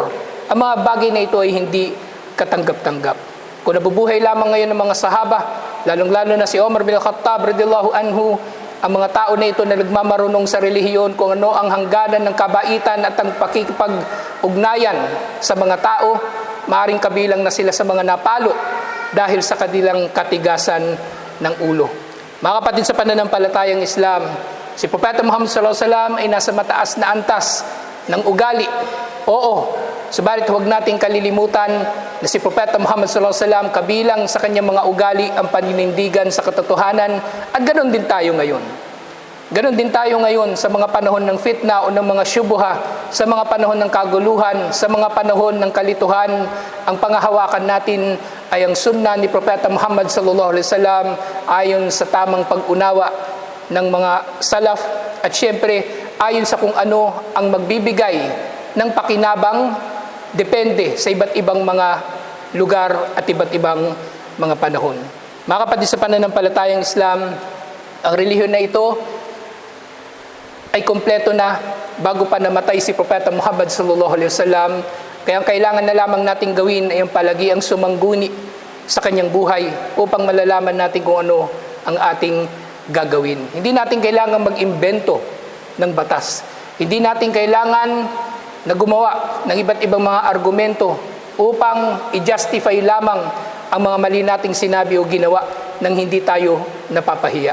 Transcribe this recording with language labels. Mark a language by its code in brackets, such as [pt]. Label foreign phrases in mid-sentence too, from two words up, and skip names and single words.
[tl] Ang mga bagay na ito ay hindi katanggap-tanggap. Kung nabubuhay lamang ngayon ng mga sahaba, lalong-lalo na si Omar bin Khattab [ar] رضي الله عنه, [tl] ang mga tao na ito na nagmamarunong sa relihiyon kung ano ang hangganan ng kabaitan at ang pakikipag-ugnayan sa mga tao, maaring kabilang na sila sa mga napalo dahil sa kanilang katigasan ng ulo. Mga kapatid sa pananampalatayang Islam, si Propeta Muhammad [ar] صلى الله عليه وسلم [tl] ay nasa mataas na antas ng ugali. Oo, subalit huwag nating kalilimutan na si Propeta Muhammad [ar] صلى الله عليه وسلم [tl] kabilang sa kanyang mga ugali ang paninindigan sa katotohanan at ganoon din tayo ngayon. Ganoon din tayo ngayon sa mga panahon ng fitna o ng mga syubuha, sa mga panahon ng kaguluhan, sa mga panahon ng kalituhan. Ang pangahawakan natin ay ang sunnah ni Propeta Muhammad [ar] صلى الله عليه وسلم [tl] ayon sa tamang pag-unawa ng mga salaf at syempre ayon sa kung ano ang magbibigay ng pakinabang depende sa iba't ibang mga lugar at iba't ibang mga panahon. Mga kapatid sa pananampalatayang Islam, ang relihiyon na ito ay kompleto na bago pa namatay si Propeta Muhammad [ar] صلى الله عليه وسلم. [tl] Kaya ang kailangan na lamang nating gawin ay ang palagiang sumangguni sa kanyang buhay upang malalaman natin kung ano ang ating gagawin. Hindi natin kailangan mag-imbento ng batas. Hindi natin kailangan na gumawa ng iba't ibang mga argumento upang i-justify lamang ang mga mali nating sinabi o ginawa nang hindi tayo napapahiya.